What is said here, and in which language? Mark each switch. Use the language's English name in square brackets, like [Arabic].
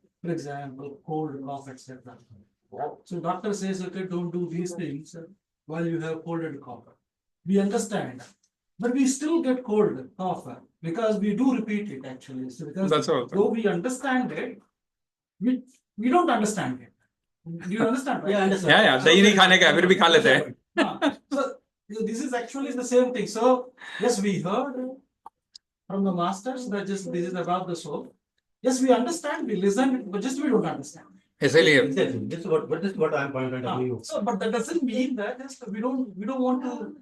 [English] For example, cold, cough, etc. So doctor says, okay, don't do these things while you have cold and cough. We understand, but we still get cold, cough, because we do repeat it actually. So because That's all. though we understand it, we don't understand it. Do you understand? Right? Yeah, I understand. [Hindi] Yeah, दही नहीं खाने का फिर भी खा लेते हैं. [English] So this is actually the same thing. So yes, we heard from the masters that just this is about the soul. Yes, we understand, we listen, but just we don't understand. [Hindi] इसीलिए [English] Exactly. This is what I'm pointing out to you. So, but that doesn't mean that just we don't want to.